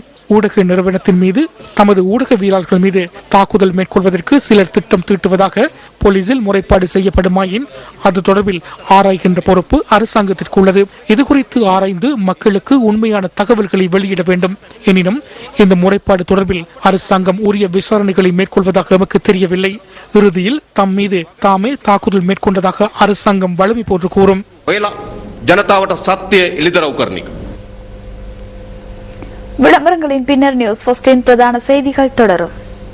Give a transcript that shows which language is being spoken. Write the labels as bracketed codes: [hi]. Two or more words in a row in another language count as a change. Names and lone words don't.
[ta] ஊடக நிறுவனத்தின் மீது தமது ஊடகவியலாளர்கள் மீது தாக்குதல் மேற்கொள்வதற்கு சிலர் திட்டம் தீட்டுவதாக போலீசில் முறைப்பாடு செய்யப்படுமாயின் அது தொடர்பில் ஆராய்கின்ற பொறுப்பு அரசாங்கத்திற்கு உள்ளது. இது குறித்து ஆராய்ந்து மக்களுக்கு உண்மையான தகவல்களை வெளியிட வேண்டும். எனினும் இந்த முறைப்பாடு தொடர்பில் அரசாங்கம் உரிய விசாரணைகளை மேற்கொள்வதாக எமக்கு தெரியவில்லை. இறுதியில் தம் மீது தாமே தாக்குதல் மேற்கொண்டதாக அரசாங்கம் வலிமை போன்று கூறும். [si] ජනතාවට සත්‍යය එළිදරව් කරන එක. [ta] விளம்பரங்களின் பின்னர் நியூஸ் ஃபர்ஸ்டின் பிரதான செய்திகள் தொடரும்.